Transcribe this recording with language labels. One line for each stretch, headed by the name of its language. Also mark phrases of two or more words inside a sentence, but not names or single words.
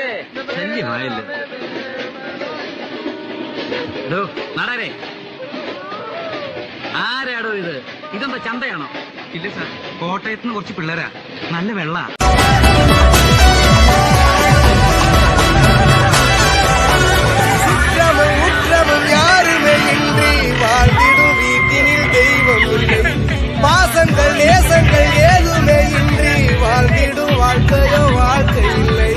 Malayalam: ശല്യമായല്ലോ. നടരെ, ആരാടോ ഇത്? ഇതെന്താ ചന്തയാണോ? ഇല്ല സാർ, കോട്ടയത്ത് നിന്ന് കുറച്ച് പിള്ളേരാ. നല്ല വെള്ള.
Tamil: யாருமே இன்றி வாழ்ந்திடும் வீட்டினில் தெய்வம் இல்லை. பாசங்கள் நேசங்கள் ஏதுமே இன்றி வாழ்ந்திடும் வாழ்க்கையோ வாழ்க்கை இல்லை.